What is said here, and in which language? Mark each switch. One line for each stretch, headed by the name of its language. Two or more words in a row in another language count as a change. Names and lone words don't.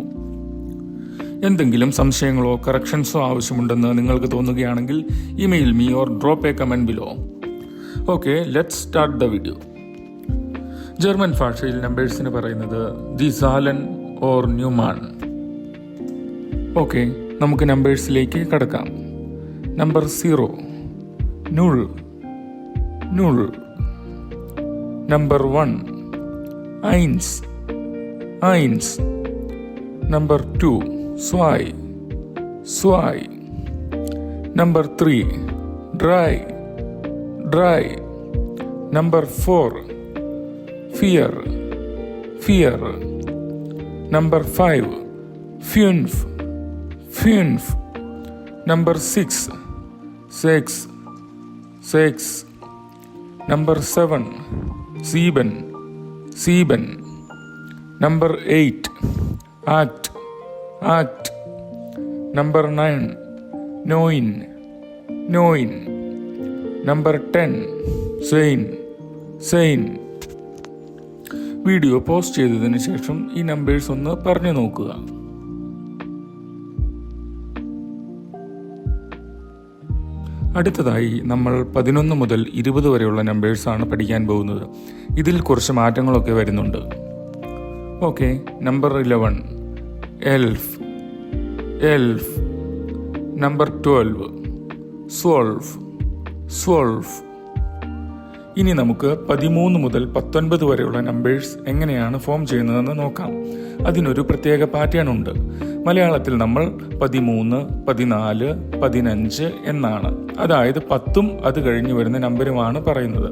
Malayalam: എന്തെങ്കിലും സംശയങ്ങളോ കറക്ഷൻസോ ആവശ്യമുണ്ടെന്ന് നിങ്ങൾക്ക് തോന്നുകയാണെങ്കിൽ
English: email me or drop a comment below. Okay, let's start the video.
Malayalam: ജർമ്മൻ ഭാഷയിൽ നമ്പേഴ്സിന് പറയുന്നത്
German: die Zahlen
Malayalam: ഓർ ന്യൂമാൻ. ഓക്കെ, നമുക്ക് നമ്പേഴ്സിലേക്ക് കടക്കാം.
German: നമ്പർ 0 null null. നമ്പർ 1 eins eins. നമ്പർ 2 zwei zwei. Number 3 drei drei. Number 4 vier vier. Number 5 fünf fünf. Number 6 sechs sechs. Number 7 sieben sieben. Number 8 acht act. Number 9 neun neun. Number 10 sein sein.
English: video post
Malayalam: ചെയ്തതിന് ശേഷം ഈ നമ്പേഴ്സ് ഒന്ന് പറഞ്ഞു നോക്കുക. അടുത്തതായി നമ്മൾ 11 മുതൽ 20 വരെയുള്ള നമ്പേഴ്സാണ് പഠിക്കാൻ പോകുന്നത്. ഇതിൽ കുറച്ച് മാറ്റങ്ങളൊക്കെ വരുന്നുണ്ട്.
German: ഓക്കെ, നമ്പർ 11 elf elf. Number 12 zwölf zwölf.
Malayalam: ഇനി നമുക്ക് 13 മുതൽ 19 വരെയുള്ള നമ്പേഴ്സ് എങ്ങനെയാണ് ഫോം ചെയ്യുന്നതെന്ന് നോക്കാം. അതിനൊരു പ്രത്യേക പാറ്റേൺ ഉണ്ട്. മലയാളത്തിൽ നമ്മൾ 13, 14, 15 എന്നാണ്, അതായത് 10ഉം അത് കഴിഞ്ഞ് വരുന്ന നമ്പരുമാണ് പറയുന്നത്.